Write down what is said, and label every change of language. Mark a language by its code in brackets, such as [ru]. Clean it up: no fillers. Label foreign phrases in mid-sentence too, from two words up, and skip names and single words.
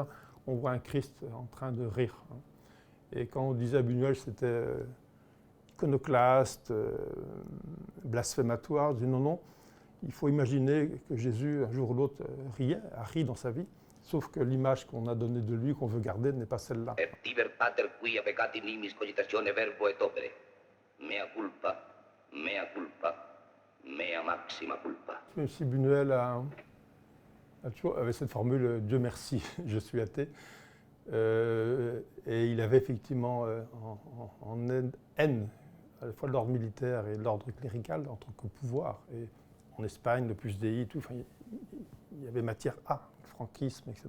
[fr] On voit un Christ en train de rire. Et quand on disait à Buñuel que c'était iconoclaste, blasphématoire, je dis non, il faut imaginer que Jésus, un jour ou l'autre, a ri dans sa vie, sauf que l'image qu'on a donnée de lui, qu'on veut garder, n'est pas celle-là. [la] Tiber pater quia peccati nimis cogitatione verbo et opere. Mea culpa, mea maxima culpa. [fr] Même si Buñuel avait cette formule « Dieu merci, je suis athée », et il avait effectivement en haine à la fois l'ordre militaire et l'ordre clérical en tant que pouvoir. Et en Espagne, le plus Dei, tout, enfin, il y avait matière à, le franquisme, etc.